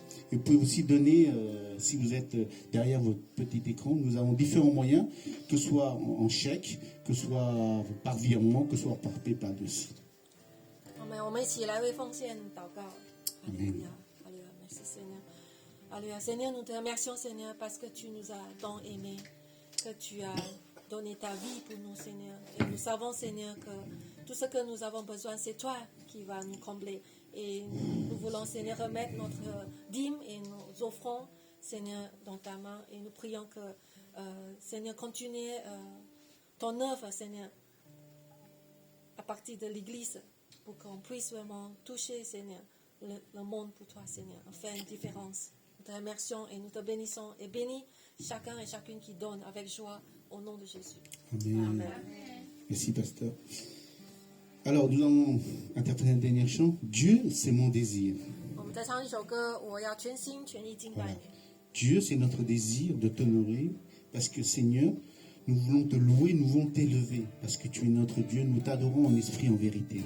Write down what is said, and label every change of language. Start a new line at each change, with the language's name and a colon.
French: Et vous pouvez aussi donner, si vous êtes derrière votre petit écran, nous avons différents moyens, que ce soit en chèque, que ce soit par virement, que ce soit par PayPal aussi.
Chinese: 我们一起来为奉献祷告。
French: Amen. Alléluia, merci Seigneur. Alléluia, Seigneur, nous te remercions Seigneur parce que tu nous as tant aimés, que tu as donné ta vie pour nous Seigneur. Et nous savons Seigneur que tout ce que nous avons besoin, c'est toi qui vas nous combler. Et nous voulons Seigneur remettre notre dîme et nos offrandes Seigneur dans ta main. Et nous prions que Seigneur continue ton œuvre Seigneur à partir de l'Église pour qu'on puisse vraiment toucher Seigneur le monde pour toi Seigneur, en faire une différence. Nous te remercions et nous te bénissons et bénis chacun et chacune qui donne avec joie au nom de Jésus. Amen. Merci, pasteur. Alors, nous allons interpréter un dernier chant. Dieu, c'est mon désir.
Chinese: 我们再唱一首歌，我要全心全意敬拜
French: Voilà.
Chinese: 你。
French: Dieu, c'est notre désir de t'honorer parce que, Seigneur, nous voulons te louer, nous voulons t'élever parce que tu es notre Dieu. Nous t'adorons en esprit, en vérité.